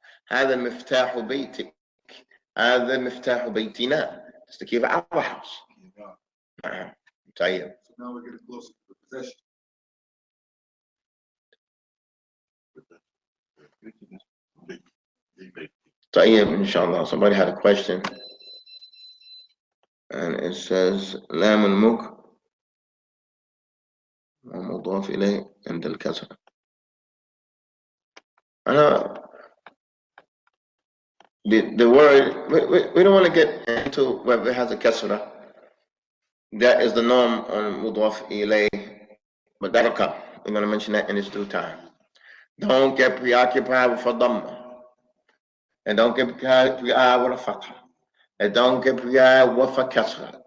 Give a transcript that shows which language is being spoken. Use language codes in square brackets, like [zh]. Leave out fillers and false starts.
[ar] هذا مفتاح بيتك. هذا مفتاح بيتنا. [en] It's the key of our house. [ar] نعم. طيب. [en] So now we're getting closer to the possession. طيب, inshallah. Somebody had a question. And it says, [ar] لام الملك ومضاف إليه عند الكسر. [en] The word, we don't want to get into whether it has a kasra. That is the norm on mudaf ilay, but that'll come. We're going to mention that in its due time. Don't get preoccupied with a dhamma, and don't get preoccupied with a fatha, and don't get preoccupied with a kasra.